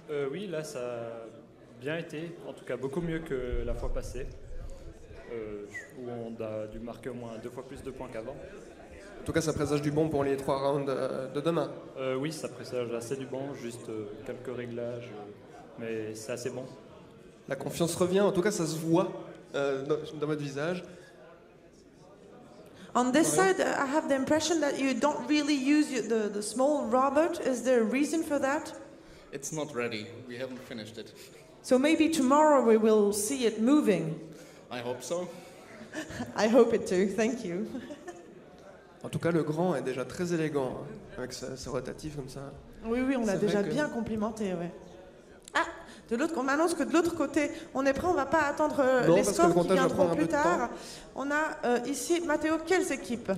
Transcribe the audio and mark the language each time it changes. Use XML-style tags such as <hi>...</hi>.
<fr>Oui, là ça a bien été, en tout cas beaucoup mieux que la fois passée, où on a dû marquer au moins 2 fois plus de points qu'avant. En tout cas, ça présage du bon pour les 3 rounds de demain. Oui, ça présage assez du bon, juste quelques réglages, mais c'est assez bon. La confiance revient, en tout cas ça se voit dans votre visage.</fr> <en>On this side, I have the impression that you don't really use the small robot. Is there a reason for that? It's not ready. We haven't finished it. So maybe tomorrow we will see it moving. I hope so. I hope it too. Thank you.</en> <fr>En tout cas, le grand est déjà très élégant, hein, avec ses rotatifs comme ça. Oui, on l'a déjà bien complimenté, ouais. Ah, on m'annonce que de l'autre côté, on est prêt, on ne va pas attendre les scores qui viendront plus tard. On a ici, Mathéo, quelles équipes?</fr>